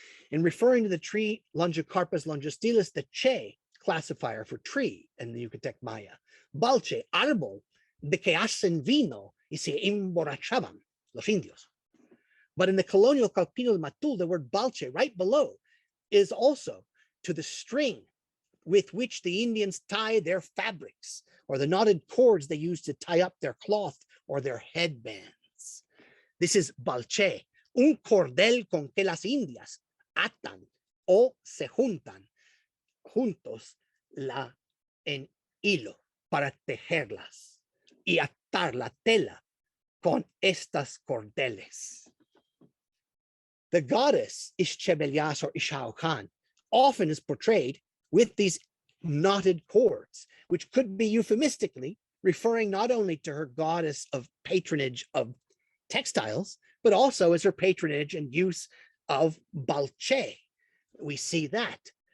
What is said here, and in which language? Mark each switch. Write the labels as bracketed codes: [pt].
[en] In referring to the tree Longicarpus longistilis, the che classifier for tree in the Yucatec Maya, balche, [es] árbol, de que hacen vino y se emborrachaban los indios. [en] But in the colonial Calpino Matul, the word balche right below is also to the string with which the Indians tie their fabrics, or the knotted cords they use to tie up their cloth or their headbands. This is balche, [es] un cordel con que las indias atan o se juntan juntos en hilo para tejerlas y atar la tela con estas cordeles. [en] The goddess Ixchebelias or Ixaocan often is portrayed with these knotted cords, which could be euphemistically referring not only to her goddess of patronage of textiles, but also as her patronage and use of balche. We see that.